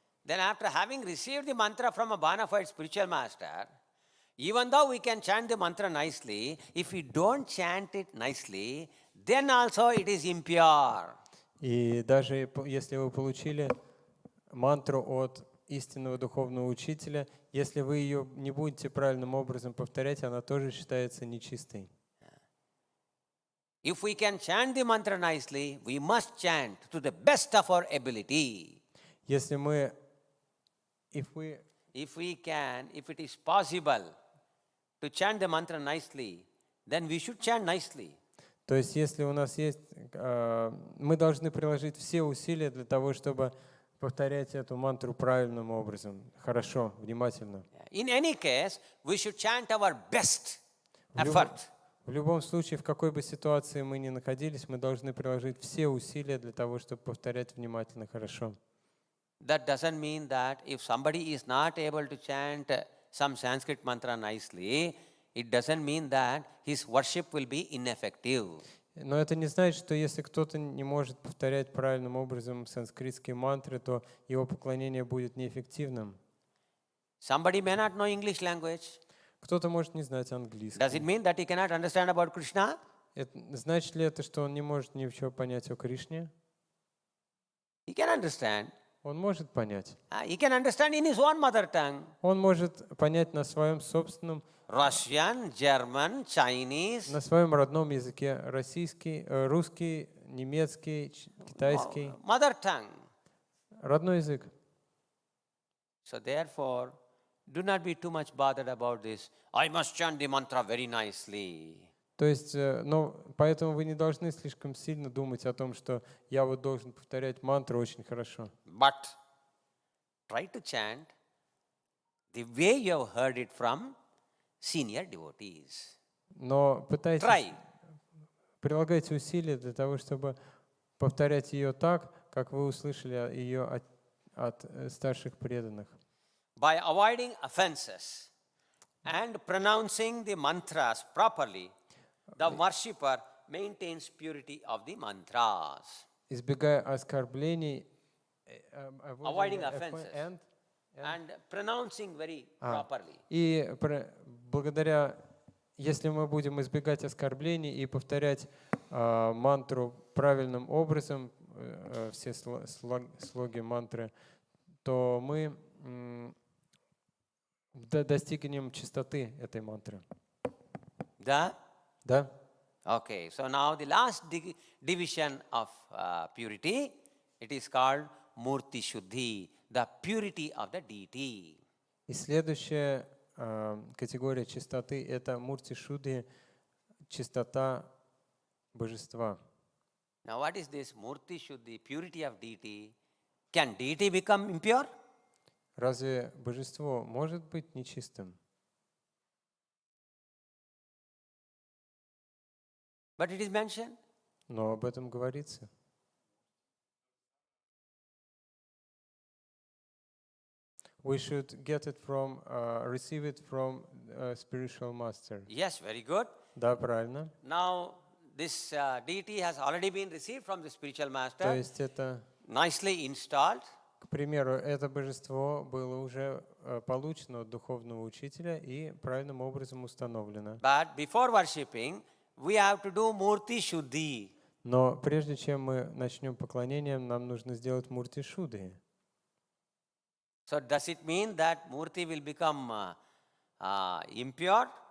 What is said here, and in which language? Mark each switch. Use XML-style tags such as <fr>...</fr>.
<en>Then after having received the mantra from a bona fide spiritual master, even though we can chant the mantra nicely, if we don't chant it nicely, then also it is impure.</en> <ru>И даже если вы получили мантру от истинного духовного учителя, если вы ее не будете правильным образом повторять, она тоже считается нечистой.</ru> <en>If we can chant the mantra nicely, we must chant to the best of our ability.</en> <ru>Если мы, if</ru> <en>it is possible to chant the mantra nicely, then we should chant nicely.</en> <ru>То есть, если у нас есть, мы должны приложить все усилия для того, чтобы повторять эту мантру правильным образом, хорошо, внимательно.</ru> <en>In any case, we should chant our best effort.</en> <ru>В любом случае, в какой бы ситуации мы ни находились, мы должны приложить все усилия для того, чтобы повторять внимательно, хорошо.</ru> <en>That doesn't mean that if somebody is not able to chant some Sanskrit mantra nicely, it doesn't mean that his worship will be ineffective.</en> <ru>Но это не значит, что если кто-то не может повторять правильным образом санскритские мантры, то его поклонение будет неэффективным.</ru> <en>Somebody may not know English language.</en> <ru>Кто-то может не знать английский.</ru> <en>Does it mean that he cannot understand about Krishna?</en> <ru>Значит ли это, что он не может ничего понять о Кришне?</ru> <en>He can understand.</en> <ru>он может понять.</ru> <en>He can understand in his own mother tongue.</en> <ru>Он может понять на своем собственном,</ru> <en>Russian, German, Chinese,</en> <ru>на своем родном языке, российский, русский, немецкий, китайский,</ru> <en>mother tongue.</en> <ru>родной язык.</ru> <en>So therefore, do not be too much bothered about this. I must chant the mantra very nicely.</en> <ru>То есть, но поэтому вы не должны слишком сильно думать о том, что я вот должен повторять мантру очень хорошо.</ru> <en>But try to chant the way you have heard it from senior devotees.</en> <ru>Но пытайтесь,</ru> <en>Try.</en> <ru>прилагайте усилия для того, чтобы повторять ее так, как вы услышали ее от старших преданных.</ru> <en>By avoiding offenses and pronouncing the mantras properly, the worshipper maintains purity of the mantras.</en> <ru>Избегая оскорблений,</ru> <en>Avoiding offenses and pronouncing very properly.</en> <ru>И благодаря, если мы будем избегать оскорблений и повторять мантру правильным образом, все слоги мантры, то мы достигнем чистоты этой мантры. Да? Да?</ru> <en>Okay, so now the last division of purity, it is called Murti Shuddhi, the purity of the deity.</en> <ru>И следующая категория чистоты — это Мурти Шудди, чистота божества.</ru> <en>Now what is this Murti Shuddhi, purity of deity? Can deity become impure?</en> <ru>Разве божество может быть нечистым?</ru> <en>But it is mentioned.</en> <ru>Но об этом говорится.</ru> <en>We should get it from, receive it from spiritual master. Yes, very good.</en> <ru>Да, правильно.</ru> <en>Now this deity has already been received from the spiritual</en> <ru>То</ru> <en>master,</en> <ru>есть это,</ru> <en>nicely installed.</en> <ru>к примеру, это божество было уже получено от духовного учителя и правильным образом установлено.</ru> <en>But before worshipping, we have to do Murti Shuddhi.</en> <ru>Но прежде чем мы начнем поклонение, нам нужно сделать Мурти Шудди.</ru> <en>So does it mean that Murti will become impure,</en>